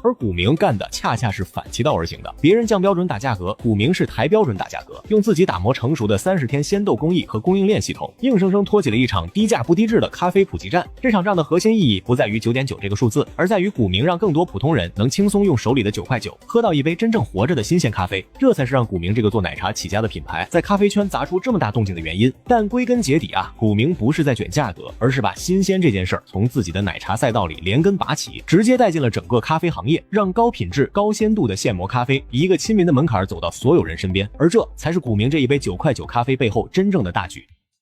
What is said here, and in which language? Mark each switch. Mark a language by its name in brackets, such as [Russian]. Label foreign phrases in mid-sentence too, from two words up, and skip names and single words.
[Chinese] 而古茗幹的恰恰是反其道而行的，別人降標準打價格，古茗是抬標準打價格，用自己打磨成熟的30天鮮豆工藝和供應鏈系統，硬生生拖起了一場低價不低質的咖啡普及戰。這場仗的核心意義不在於9.9這個數字，而在於古茗讓更多普通人能輕鬆用手裡的9塊9喝到一杯真正活着的新鮮咖啡，這才是讓古茗這個做奶茶起家的品牌在咖啡圈砸出這麼大动靜的原因。但歸根結底啊，古茗不是在卷價格，而是把新鮮這件事兒從自己的奶茶賽道裡連根拔起，直接帶進了整個咖啡行業，讓高品質高鮮度的現磨咖啡以一個亲民的門檻走到所有人身邊，而這才是古茗這一杯9塊9咖啡背後真正的大局。